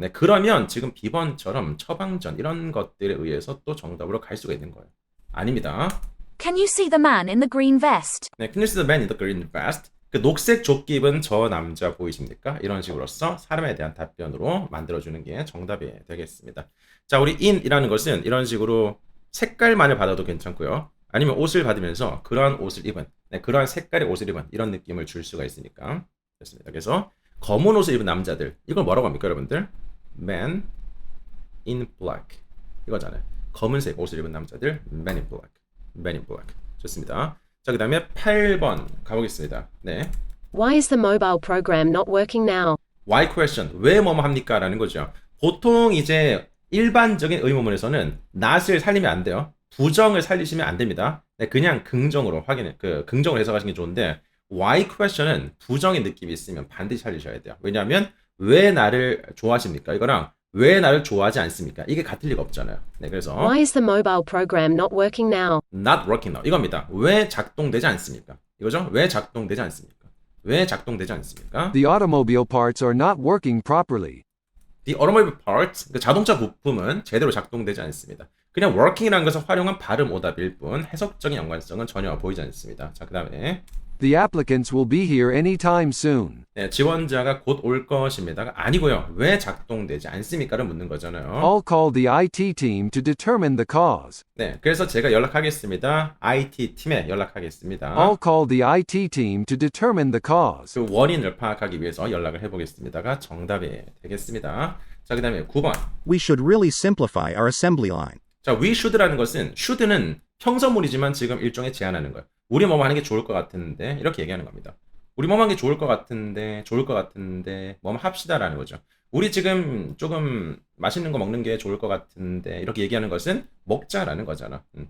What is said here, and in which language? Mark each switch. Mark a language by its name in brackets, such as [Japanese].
[Korean] 네, 그러면 지금 B번처럼 처방전 이런 것들에 의해서 또 정답으로 갈 수가 있는 거예요. 아닙니다. [English] Can you see the man in the green vest? 네, Can you see the man in the green vest? [Korean] 그 녹색 조끼 입은 저 남자 보이십니까? 이런 식으로서 사람에 대한 답변으로 만들어주는 게 정답이 되겠습니다. 자, 우리 in이라는 것은 이런 식으로 색깔만을 받아도 괜찮고요. 아니면 옷을 받으면서 그러한 옷을 입은, 그러한 색깔의 옷을 입은 이런 느낌을 줄 수가 있으니까 됐습니다. 그래서 검은 옷을 입은 남자들, 이걸 뭐라고 합니까, 여러분들? [English] Man in black [Korean] 이거잖아요. 검은색 옷을 입은 남자들, [English] man in black, man in black. [Korean] 좋습니다. 자, 그 다음에 8번 가보겠습니다. 네. [English] Why is the mobile program not working now? [Korean] Why question? 왜 뭐뭐 합니까? 라는 거죠. 보통 이제 일반적인 의문문에서는 not을 살리면 안 돼요. 부정을 살리시면 안 됩니다. 네, 그냥 긍정으로 긍정으로 해석하시는 게 좋은데 why question은 부정의 느낌이 있으면 반드시 살리셔야 돼요. 왜냐하면 왜 나를 좋아하십니까? 이거랑 왜 나를 좋아하지 않습니까? 이게 같을 리가 없잖아요. 네, 그래서 [English] Why is the mobile program not working now? not working now [Korean] 이겁니다. 왜 작동되지 않습니까? 이거죠? 왜 작동되지 않습니까? 왜 작동되지 않습니까? [English] The automobile parts are not working properly. The automobile parts, [Korean] 그 자동차 부품은 제대로 작동되지 않습니다. 그냥 working이라는 것은 활용한 발음 오답일 뿐 해석적인 연관성은 전혀 보이지 않습니다. 자, 그 다음에 [English] The applicants will be here anytime soon. [Korean] 네, 지원자가 곧 올 것입니다가 아니고요. 왜 작동되지 않습니까를 묻는 거잖아요. [English] I'll call the IT team to determine the cause. [Korean] 네, 그래서 제가 연락하겠습니다. IT 팀에 연락하겠습니다. [English] I'll call the IT team to determine the cause. [Korean] 그 원인을 파악하기 위해서 연락을 해보겠습니다가 정답이 되겠습니다. 자, 그 다음에 9번. We should really simplify our assembly line. 자, we should라는 것은 should는 형성물이지만 지금 일종의 제안하는 거예요. 우리 뭐뭐 하는 게 좋을 것 같은데 이렇게 얘기하는 겁니다. 우리 뭐뭐 하는 게 좋을 것 같은데 뭐뭐 합시다라는 거죠. 우리 지금 조금 맛있는 거 먹는 게 좋을 것 같은데 이렇게 얘기하는 것은 먹자라는 거잖아.